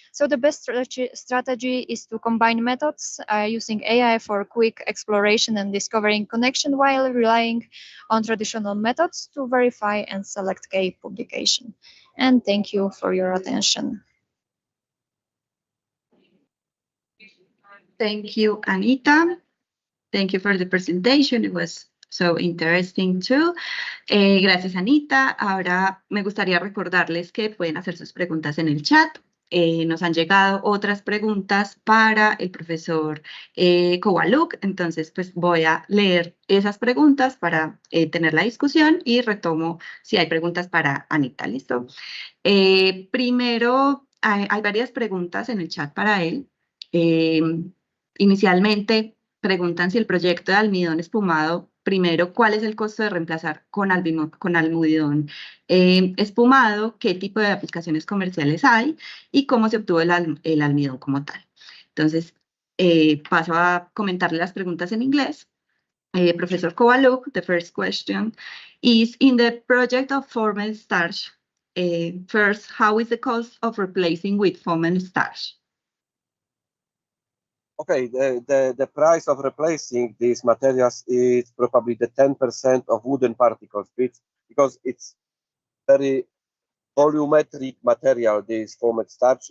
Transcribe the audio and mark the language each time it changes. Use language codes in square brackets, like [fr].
[en] So the best strategy is to combine methods using AI for quick exploration and discovering connection, while relying on traditional methods to verify and select key publication. And thank you for your attention. Thank you, Anita. Thank you for the presentation. It was so interesting too. [es] Gracias, Anita. Ahora me gustaría recordarles que pueden hacer sus preguntas en el chat. Nos han llegado otras preguntas para el profesor Kowaluk, entonces pues voy a leer esas preguntas para tener la discusión y retomo si hay preguntas para Anita. ¿Listo? Primero, hay varias preguntas en el chat para él. Inicialmente preguntan si el proyecto de almidón espumado primero, ¿cuál es el costo de reemplazar con almidón espumado? ¿Qué tipo de aplicaciones comerciales hay? Y cómo se obtuvo el almidón como tal. Entonces, paso a comentarle las preguntas en inglés. [en] Professor Kowaluk, the first question is, in the project of formed starch, first, how is the cost of replacing with foamed starch? Okay, the price of replacing these materials is probably the 10% of wooden particles, because it's very volumetric material, this foamed starch.